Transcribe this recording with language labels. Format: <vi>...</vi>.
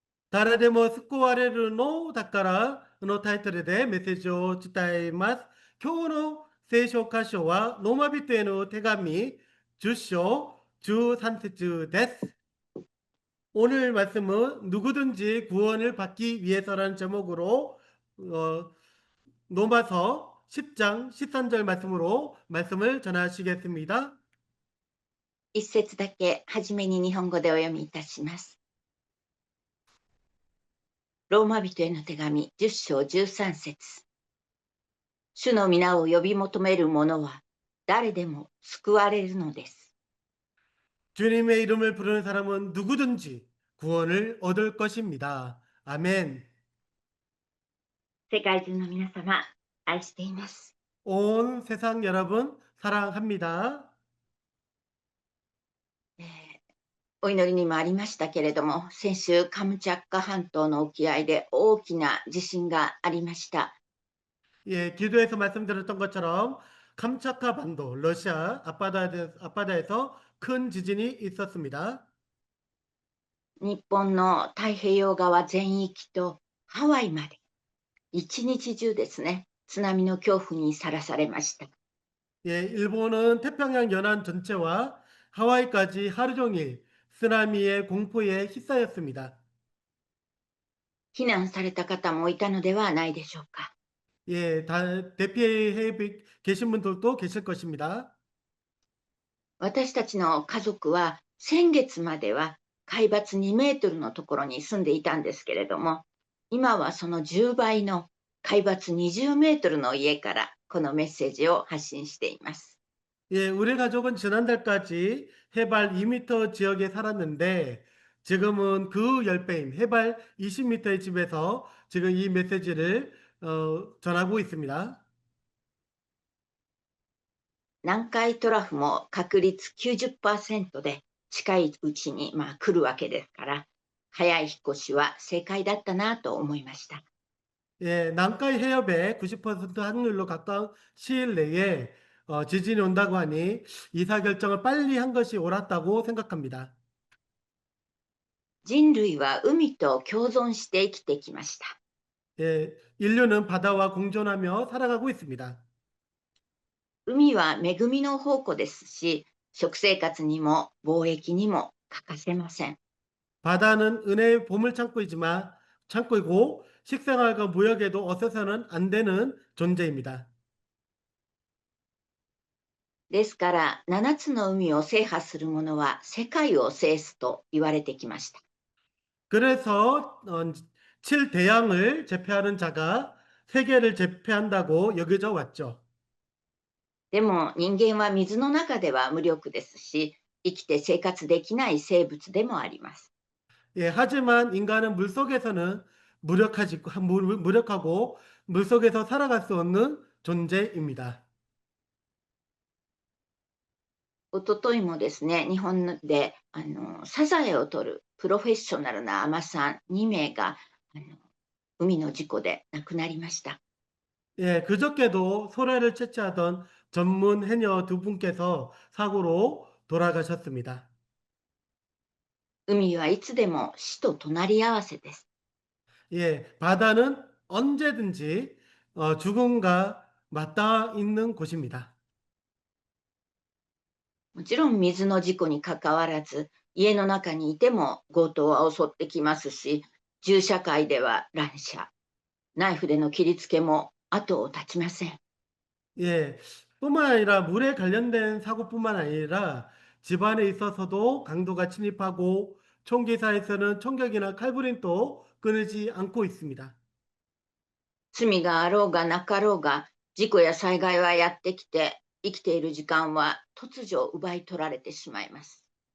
<ja>誰でも救われるのだからのタイトルでメッセージを伝えます。今日の聖書箇所はローマ人への手紙10章13節です。</ja> <ko>오늘 말씀은 누구든지 구원을 받기 위해서라는 제목으로 로마서 10장 13절 말씀으로 말씀을 전하시겠습니다.</ko> <ja>一節だけはじめに日本語でお読みいたします。ローマ人への手紙10章13節。主の皆を呼び求める者は誰でも救われるのです。</ja> <ko>주님의 이름을 부르는 사람은 누구든지 구원을 얻을 것입니다. 아멘.</ko> <ja>世界中の皆様、愛しています。</ja> <ko>온 세상 여러분 사랑합니다.</ko> <ja>お祈りにもありましたけれども、先週カムチャッカ半島の沖合で大きな地震がありました。</ja> <ko>예, 기도에서 말씀드렸던 것처럼 감차카 반도 러시아 앞바다에서 큰 지진이 있었습니다.</ko> <ja>日本の太平洋側全域とハワイまで一日中ですね、津波の恐怖にさらされました。</ja> <ko>예, 일본은 태평양 연안 전체와 하와이까지 하루 종일 쓰나미의 공포에 휩싸였습니다.</ko> <ja>避難された方もいたのではないでしょうか。</ja> <ko>예, 대피해 계신 분들도 계실 것입니다.</ko> <ja>私たちの家族は先月までは海抜2メートルのところに住んでいたんですけれども、今はその10倍の海抜20メートルの家からこのメッセージを発信しています。</ja> <ko>예, 우리 가족은 지난달까지 해발 2m 지역에 살았는데 지금은 그 10배인 해발 20m의 집에서 지금 이 메시지를 전하고 있습니다.</ko> <ja>南海トラフも確率 90% で近いうちに来るわけですから、早い引っ越しは正解だったなと思いました。</ja> <ko>예,南海해협에 90% 확률로 가까운 시일 내에 지진이 온다고 하니 이사 결정을 빨리 한 것이 옳았다고 생각합니다.</ko> <ja>人類は海と共存して生きてきました。</ja> <ko>예, 인류는 바다와 공존하며 살아가고 있습니다.</ko> <ja>海は恵みの宝庫ですし、食生活にも貿易にも欠かせません。</ja> <ko>바다는 은혜의 보물 창고이고 식생활과 무역에도 없어서는 안 되는 존재입니다.</ko> <ja>ですから7つの海を制覇する者は世界を制すと言われてきました。</ja> <ko>그래서 7대양을 제패하는 자가 세계를 제패한다고 여겨져 왔죠.</ko> <ja>でも人間は水の中では無力ですし、生きて生活できない生物でもあります。</ja> <ko>예, 하지만 인간은 물속에서는 무력하고 물속에서 살아갈 수 없는 존재입니다.</ko> <ja>おとといもですね、日本でサザエを取るプロフェッショナルな海女さん2名が海の事故で亡くなりました。</ja> <ko>예, 그저께도 소래를 채취하던 전문 해녀 두 분께서 사고로 돌아가셨습니다.</ko> <ja>海はいつでも死と隣り合わせです。</ja> <ko>예, 바다는 언제든지 죽음과 맞닿아 있는 곳입니다.</ko> <ja>もちろん水の事故にかかわらず、家の中にいても強盗は襲ってきますし、銃社会では乱射、ナイフでの切りつけも後を絶ちません。</ja> <ko>예, 뿐만 아니라 물에 관련된 사고뿐만 아니라 집안에 있어서도 강도가 침입하고 총기사에서는 총격이나 칼부림도 끊이지 않고 있습니다.</ko> <ja>罪があろうがなかろうが、事故や災害はやってきて、生きている時間は突如奪い取られてしまいます。</ja>